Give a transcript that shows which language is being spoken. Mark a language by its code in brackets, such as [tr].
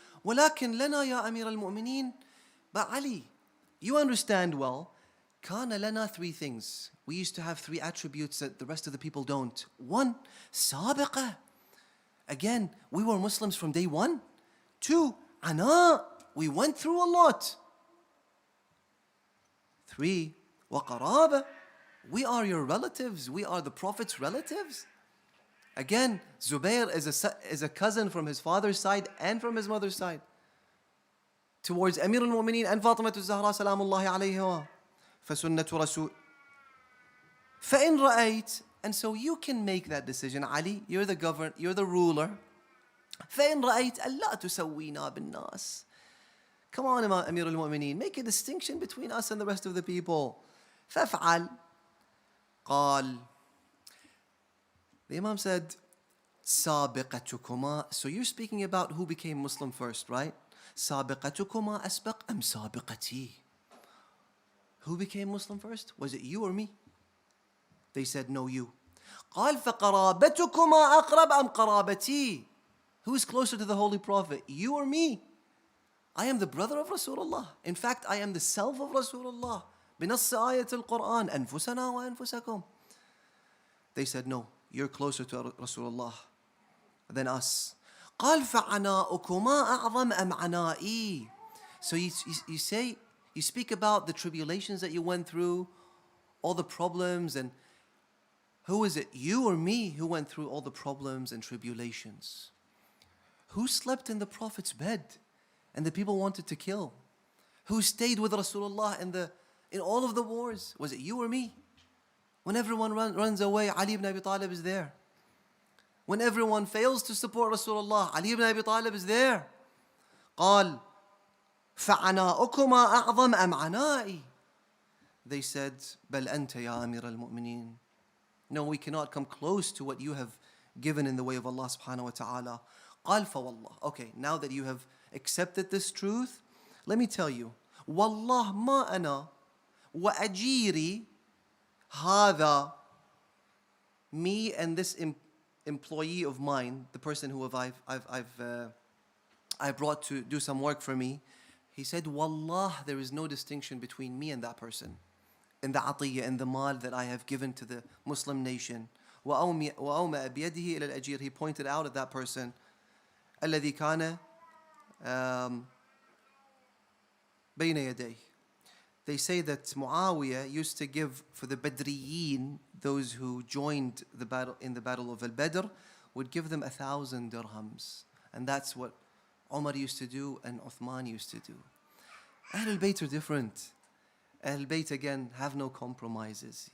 [ar] ولكن لنا يا أمير المؤمنين. [en] But Ali, you understand well, [ar] كان لنا [en] 3 things. We used to have 3 attributes that the rest of the people don't. [ar] 1, سابقة. [en] Again, we were Muslims from day 1. 2, عنا. We went through a lot. 3, وقرابة. We are your relatives. We are the Prophet's relatives. Again, Zubair is a cousin from his father's side and from his mother's side towards Amir al-Mu'mineen and Fatimah al-Zahra salamullahi alayha. [ar] فَسُنَّةُ رَسُولٍ. فَإِنْ رَأَيْتَ. [en] And so you can make that decision, Ali. You're the governor, you're the ruler. [ar] فَإِنْ رَأَيْتَ أَلَّا تُسَوِّينَا بِالنَّاسِ. [en] Come on, Amir al-Mu'mineen, make a distinction between us and the rest of the people. [ar] فَافْعَلْ. قال. [en] The Imam said, [ar] سابقتكما. [en] So you're speaking about who became Muslim first, right? [ar] سابقتكما أسبق أم سابقتي. [en] Who became Muslim first? Was it you or me? They said, no, you. [ar] قال فقرابتكما أقرب أم قرابتي. [en] Who is closer to the Holy Prophet, you or me? I am the brother of Rasulullah. In fact, I am the self of Rasulullah. [ar] بنص آية القرآن أنفسنا وأنفسكم. [en] They said, no, you're closer to Rasulullah than us. [ar] قال فعناؤكما أعظم أم عنائي. [en] So you say, you speak about the tribulations that you went through, all the problems, and who is it, you or me, who went through all the problems and tribulations? Who slept in the Prophet's bed and the people wanted to kill? Who stayed with Rasulullah in all of the wars? Was it you or me? When everyone runs away, Ali ibn Abi Talib is there. When everyone fails to support Rasulullah, Ali ibn Abi Talib is there. [ar] قال فعناؤكما أعظم أم عنائي. [en] They said, [ar] بل أنت يا أمير المؤمنين. [en] No, we cannot come close to what you have given in the way of Allah subhanahu wa ta'ala. [ar] قال فوالله. [en] Okay, now that you have accepted this truth, let me tell you, [ar] والله ما أنا وأجيري هذا. [en] Me and this employee of mine, the person who I've brought to do some work for me, he said, Wallah, there is no distinction between me and that person in the atiyya, in the mal that I have given to the Muslim nation. [ar] وَأَوْمَأَ بِيَدِهِ إِلَى الْأَجِيرِ. [en] He pointed out at that person, [ar] الَّذِي كَانَ بَيْنَ يَدَيْهِ. [en] They say that Muawiyah used to give for the Badriyin, those who joined the battle in the battle of Al-Badr, would give them 1,000 dirhams. And that's what Umar used to do and Uthman used to do. Ahlul Bayt are different. Ahlul Bayt, again, have no compromises.